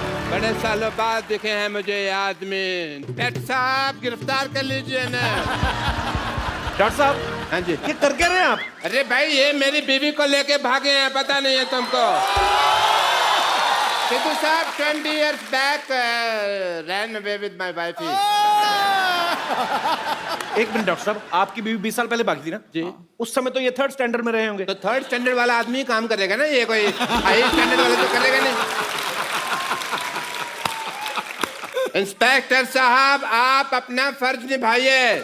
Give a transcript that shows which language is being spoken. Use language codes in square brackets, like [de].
[hi] बड़े सालों बाद दिखे हैं मुझे ये आदमी। डॉक्टर साहब गिरफ्तार कर लीजिए ना। डॉक्टर साहब, हाँ जी। ये कर क्या रहे हैं आप? अरे भाई, ये मेरी बीवी को लेके भागे हैं, पता नहीं है तुमको? [en] सिद्धू साहब 20 years back ran away with my wife. [hi] एक मिनट डॉक्टर साहब, आपकी बीवी 20 साल पहले भागी थी ना जी। उस समय तो ये 3rd स्टैंडर्ड में रहे होंगे। तो 3rd स्टैंडर्ड वाला आदमी ही काम करेगा ना, ये कोई हाई स्टैंडर्ड वाला तो करेगा नहीं। इंस्पेक्टर साहब, आप अपना फर्ज निभाइए।